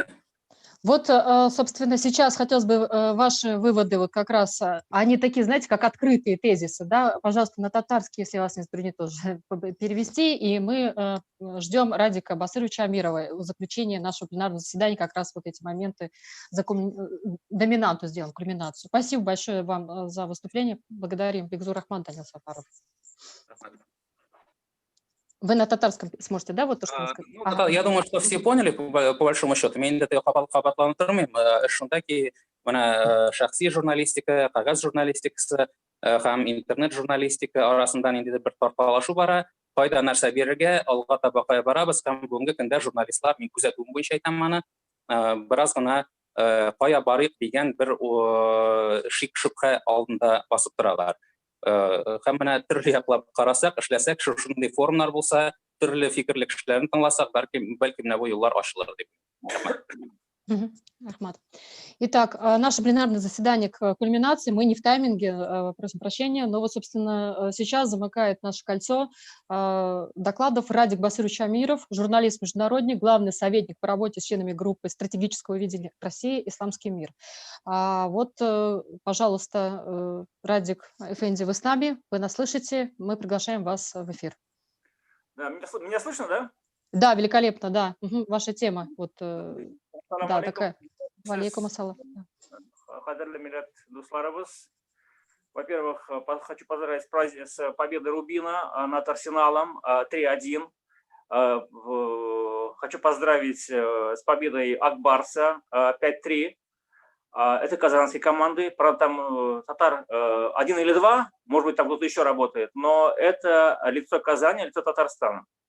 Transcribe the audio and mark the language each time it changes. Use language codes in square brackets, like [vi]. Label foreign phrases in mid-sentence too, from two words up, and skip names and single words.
[ru] Вот, собственно, сейчас хотелось бы ваши выводы, вот как раз, они такие, знаете, как открытые тезисы, да, пожалуйста, на татарский, если вас не затруднит, тоже перевести, и мы ждем Радика Басыровича Амирова в заключении нашего пленарного заседания, как раз вот эти моменты, доминанту сделаем, кульминацию. Спасибо большое вам за выступление, благодарим. Бекзур Рахман, Данил Сафаров. Вы на татарском сможете, да, вот то, что вы сказали? Я думаю, что все поняли, по большому счету. [tt] Мен де қабатланып тұрмын. Шында ки мына шахси журналистика, қағаз журналистикасы һәм интернет журналистика арасында инде бір тарқалашу бара. Қайда нәрсә бирергә, алга таба кая барабыз һәм бүгенге көндә журналистлар, мен күзәтүем буенча әйтәм аны, бераз гына кая барыйк дигән бер шик-шөбһә алдында басып торалар. Һәм менә төрле яклап карасак, эшләсәк, шушындай форумнар булса, төрле фикерле кешеләрне тыңласак, бәлки менә бу юллар ачылыр дип. Ахмат. [ru] Итак, наше пленарное заседание к кульминации. Мы не в тайминге, просим прощения, но вот, собственно, сейчас замыкает наше кольцо докладов Радик Басырович Амиров, журналист-международник, главный советник по работе с членами группы стратегического видения России «Исламский мир». Вот, пожалуйста, Радик Эфенди, вы с нами, вы нас слышите, мы приглашаем вас в эфир. Да, меня слышно, да? Да, великолепно, да. Ваша тема. Вот, да, такая. [ar] Валейкум ассалам. [tt] Кадерлі милләт дусларыбыз. [ru] Во-первых, хочу поздравить с победой Рубина над Арсеналом 3-1. Хочу поздравить с победой Акбарса 5-3. это казанские команды, правда, там татар 1 или 2, может быть, там кто-то еще работает, но это лицо Казани, лицо Татарстана.